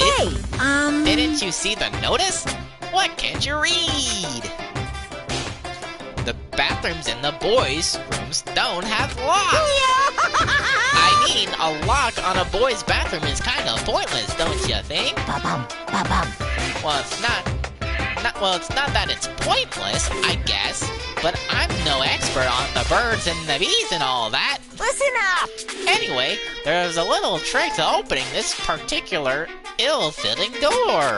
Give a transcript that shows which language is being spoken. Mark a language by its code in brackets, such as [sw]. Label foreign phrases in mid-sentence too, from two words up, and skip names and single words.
[en] Hey, Didn't you see the notice? What can't you read? The bathrooms in the boys' rooms don't have locks. I mean, a lock on a boy's bathroom is kind of pointless, don't you think? Ba-bum, ba-bum. Well, it's not that it's pointless, I guess, but I'm no expert on the birds and the bees and all that. Listen up! Anyway, there's a little trick to opening this particular ill-fitting door.